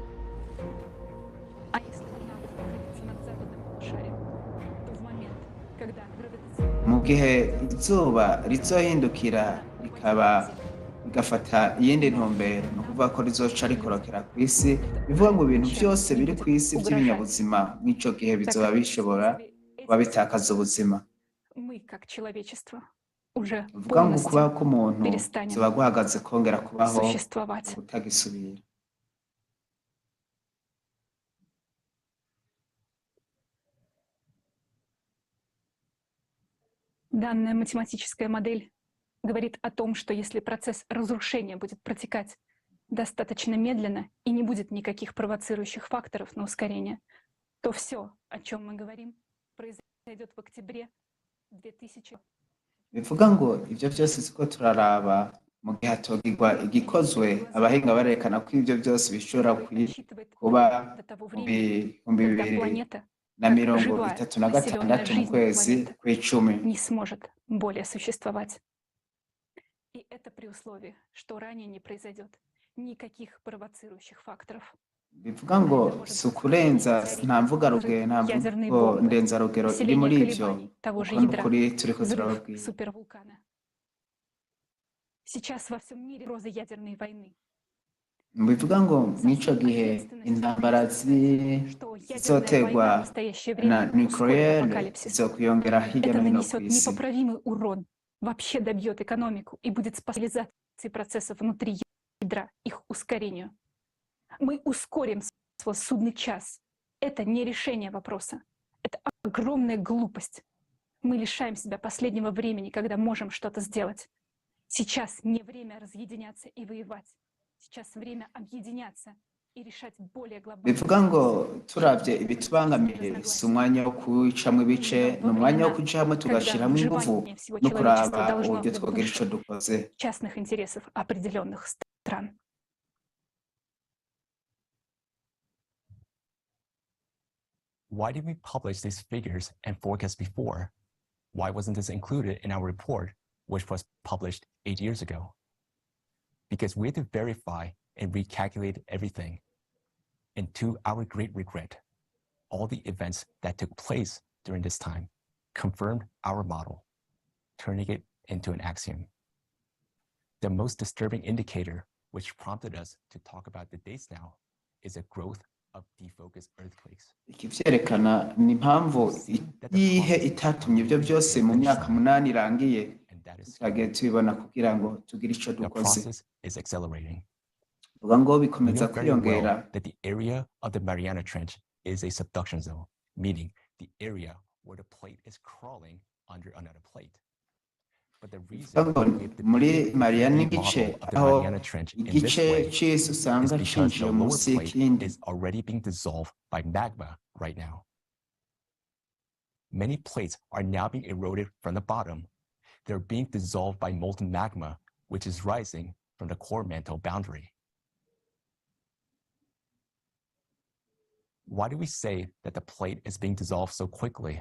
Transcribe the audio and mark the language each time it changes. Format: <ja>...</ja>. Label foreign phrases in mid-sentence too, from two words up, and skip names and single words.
<rn>Mu gihe izuba rizohindukira rigafata iyindi ntumbero ni ukuvuga ko rizoca rikorokera ku isi, bivuga ngo ibintu byose biri ku isi by'ibinyabuzima mw'ico gihe bizoba bishobora kuba bitakaza ubuzima. Bivuga ngo kubaho k'umuntu kuzoba guhagaze kongera kubaho kutagisubira.</rn> <ru>Данная математическая модель говорит о том, что если процесс разрушения будет протекать достаточно медленно и не будет никаких провоцирующих факторов на ускорение, то все, о чем мы говорим, произойдет в октябре 2000.</ru> <rn>Bivuga ngo ivyo byose siko turaraba mu gihe hatogirwa igikozwe, abahinga barerekana ko ivyo byose bishobora kuba mu bihumbi bibiri na mirongo itatu na gatandatu mu kwezi kw'icumi.</rn> <ru>Не сможет более существовать. И это при условии, что ранее не произойдет никаких провоцирующих факторов.</ru> <rn>Bivuga ngo si ukurenza, nta mvugarugero, nta mvugo ndenzarugero iri muri ivyo, kuko n'ukuri turiko turababwira.</rn> <ru>Супервулкана. Сейчас во всем мире угроза ядерной войны.</ru> <rn>Bivuga ngo mw'ico gihe intambara zizotegwa na nucleaire zizokwiyongera hirya no hino ku isi.</rn> <ru>Непоправимый урон, вообще добьет экономику и будет специализацией процессов внутри ядра, их ускорению. Мы ускорим свой судный час. Это не решение вопроса. Это огромная глупость. Мы лишаем себя последнего времени, когда можем что-то сделать. Сейчас не время разъединяться и воевать. Сейчас время объединяться и решать более глобальные.</ru> <rn>Bivuga ngo turavye ibitubangamiye si umwanya wo kuwicamwo ibice, ni umwanya wo kuja hamwe tugashiramwo inguvu no kuraba uburyo twogira ico dukoze.</rn> <ru>Частных интересов определенных стран.</ru> <en>Why did we publish these figures and forecasts before? Why wasn't this included in our report, which was published 8 years ago? Because we had to verify and recalculate everything. And to our great regret, all the events that took place during this time confirmed our model, turning it into an axiom. The most disturbing indicator which prompted us to talk about the dates now is a growth of defocused earthquakes.</en> <rn>Ikivyerekana ni impamvu iyihe itatumye ivyo byose mu myaka 8 irangiye twagiye tubibona kugira ngo tugire ico dukoze.</rn> <en>The process is accelerating.</en> <rn>Uvuga ngo bikomeza kwiyongera.</rn> <en>That the area of the Mariana Trench is a subduction zone, meaning the area where the plate is crawling under another plate.</en> <rn>Muri Mariana igice aho igice cy'isi usanga cinjiye munsi y'ikindi</rn> <en>is already being dissolved by magma right now. Many plates are now being eroded from the bottom. They're being dissolved by molten magma, which is rising from the core mantle boundary. Why do we say that the plate is being dissolved so quickly?</en>